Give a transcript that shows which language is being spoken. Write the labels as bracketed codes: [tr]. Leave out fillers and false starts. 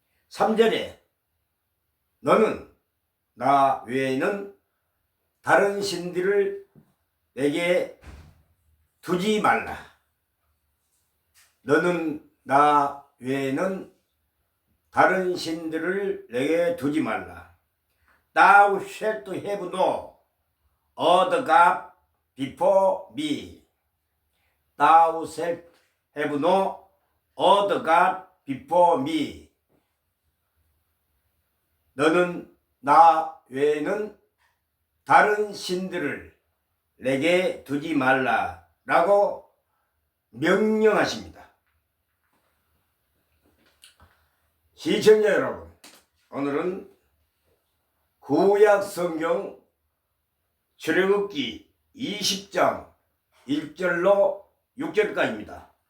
[ko] 3절에 너는 나 외에는 다른 신들을 내게 두지 말라. 너는 나 외에는 다른 신들을 내게 두지 말라. [en] Thou shalt have no other God before me. Thou shalt have no other God before me. [ko] 너는 나 외에는 다른 신들을 내게 두지 말라 라고 명령하십니다. 시청자 여러분, 오늘은 구약 성경 출애굽기 20장 1절로 6절까지입니다.